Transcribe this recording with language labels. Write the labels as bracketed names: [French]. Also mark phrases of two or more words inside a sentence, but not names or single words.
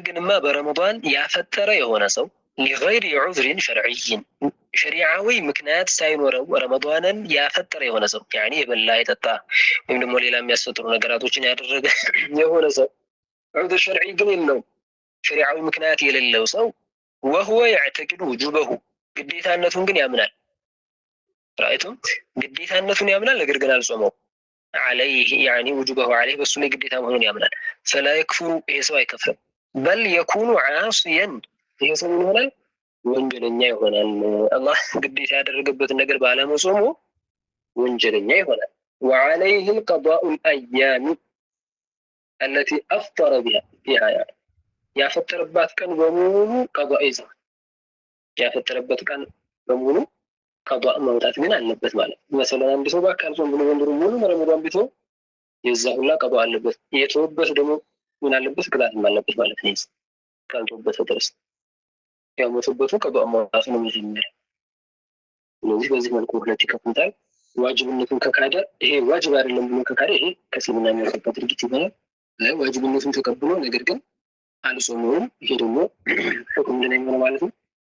[Amharic] ግንማ በረመዳን ያፈጠረ የሆነ ሰው [Arabic] لغير عذر شرعي [Amharic] ሸሪዓዊ ምክንያት ሳይኖረው ረመዳንን ያፈጠረ የሆነ ሰው ያኒ የበላ የጠጣ ወይም ደግሞ ሌላ የሚያስፈጥሩ ነገራቶችን ያደረገ የሆነ ሰው [Arabic] عذر شرعي [Amharic] ግን የለውም ሸሪዓዊ ምክንያት የሌለው ሰው [Arabic] وهو يعتقد وجوبه [Amharic] ግዴታነቱን ግን ያምናል። ራይቱም ግዴታነቱን ያምናል ነገር ግን አልጾመው [Arabic] عليه يعني وجوبه عليه بس [Amharic] ላይ ግዴታ መሆኑን ያምናል። [Arabic] فلا يكفر [Amharic] ይሄ ሰው አይከፍርም። [Arabic] بل يكون عاصيا [Amharic] ይሄ ሰው ይሆናል ወንጀለኛ ይሆናል። አላህ ግዴታ ያደረገበትን ነገር ባለመጾሙ ወንጀለኛ ይሆናል። [Arabic] وعليه القضاء الأيام التي أفطر بها [Amharic] ያፈጠረባት ቀን በሙሉ ቀዷእ ይዘዋል። ያፈጠረበት ቀን በሙሉ ቀዷእ ማውጣት ግን አለበት ማለት ነው። መሰለን አንድ ሰው ባካልጾም ብሎ ወንድሩ ሙሉ ረመዳን ቢተው የዛ ሁላ ቀዷእ አለበት። የተወበት ደግሞ ምን አለበት? ቅጣትም አለበት ማለት ነው። ካልተወበት ድረስ ያው ሞተበቱ ቀዷእ ማውጣት ነው መጀመሪያ። ስለዚህ በዚህ መልኩ ሁለት ይከፍሉታል። ዋጅብነቱን ከካደ ይሄ ዋጅብ አይደለም ብሎ ከካደ ይሄ ከእስልምና የሚያስወጣ ድርጊት ይሆናል። ዋጅብነቱን ተቀብሎ ነገር ግን አልጾመውም ይሄ ደግሞ ሁክም ምንድን ነው ማለት ነው?